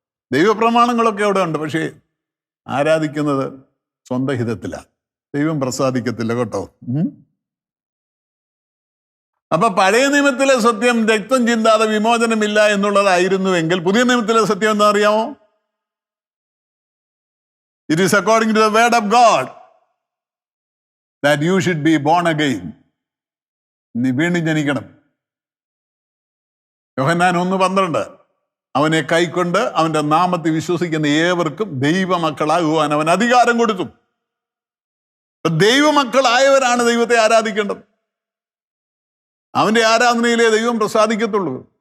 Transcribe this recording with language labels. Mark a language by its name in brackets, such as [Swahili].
[Malayalam] ദൈവപ്രമാണങ്ങളൊക്കെ അവിടെ ഉണ്ട്, പക്ഷേ ആരാധിക്കുന്നത് സ്വന്തം ഹിതത്തിലാണ്. ദൈവം പ്രസാദിക്കത്തില്ല കേട്ടോ. അപ്പൊ പഴയ നിയമത്തിലെ സത്യം രക്തം ചിന്താതെ വിമോചനമില്ല എന്നുള്ളതായിരുന്നുവെങ്കിൽ പുതിയ നിയമത്തിലെ സത്യം എന്താ അറിയാമോ? [English] It is according to the word of God that you should be born again. [Malayalam] നീ വീണ്ടും ജനിക്കണം. യോഹന്നാൻ 1:12 അവനെ കൈക്കൊണ്ട് അവന്റെ നാമത്തിൽ വിശ്വസിക്കുന്ന ഏവർക്കും ദൈവമക്കളാകുവാൻ അവൻ അധികാരം കൊടുത്തു. ദൈവമക്കളായവരാണ് ദൈവത്തെ ആരാധിക്കേണ്ടത്. അവന്റെ ആരാധനയിലേ ദൈവം പ്രസാദിക്കത്തുള്ളൂ.